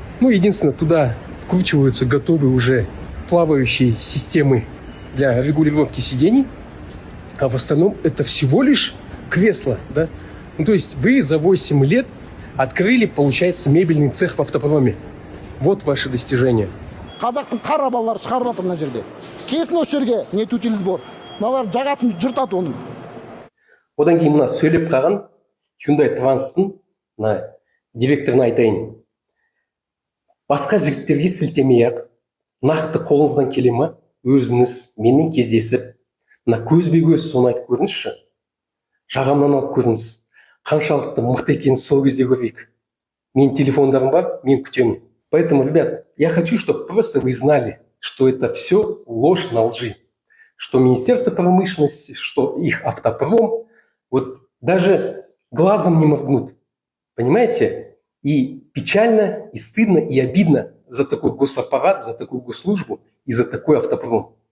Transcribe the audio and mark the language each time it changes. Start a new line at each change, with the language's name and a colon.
Russian: Ну, единственное, туда вкручиваются готовые уже плавающие системы для регулировки сидений, а в остальном это всего лишь кресло, да. Ну, то есть вы за 8 лет открыли, получается, мебельный цех в автопроме. Вот ваши достижения.
Kazakh: Қазақтың қара балалары шығарып жатыр мына жерде. Келсін осы жерге нетутиліз бар. Мыналар жағасын жыртады оның. Одан кейін мына сөйлеп қалған Hyundai Travance-тың мына директорына айтайын. Басқа жігіттерге сілтемей-ақ, нақты қолыңыздан келе ма, өзіңіз менің кездесіп, мына көзбе-көз соны айтып көріңізші. Жағамнан алып көріңіз. Қаншалықты мықты екенін сол кезде көрейік. Менің телефондарым бар, мен күтемін.
Russian: Поэтому, ребят, я хочу, чтобы просто вы знали, что это все ложь на лжи. Что Министерство промышленности, что их автопром, вот даже глазом не моргнут. Понимаете? И печально, и стыдно, и обидно за такой госаппарат, за такую госслужбу и за такой автопром.